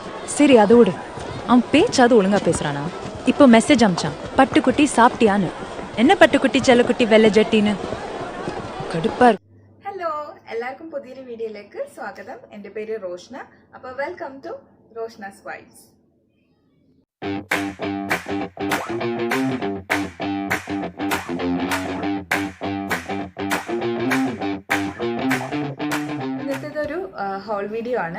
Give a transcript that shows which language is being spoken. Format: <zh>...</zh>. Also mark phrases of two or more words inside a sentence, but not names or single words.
<ta>சரி அதை விடு. அவன் பேச்சாவது ஒழுங்கா பேசுறானா? இப்போ மெசேஜ் அமிச்சான், பட்டுக்குட்டி சாப்பிட்டியான்னு. என்ன பட்டுக்குட்டி செல்லக்குட்டி வெள்ளை ஜட்டின்னு?</ta> <ml>കടുപ്പാ. ഹലോ, എല്ലാവർക്കും പുതിയൊരു വീഡിയോയിലേക്ക് സ്വാഗതം. എൻ്റെ പേര് റോഷ്ന. അപ്പോൾ</ml> <en>welcome to Roshna's vibes.</en> <ml>ഇന്നത്തേതൊരു</ml> <en>haul video</en> <ml>ആണ്.</ml>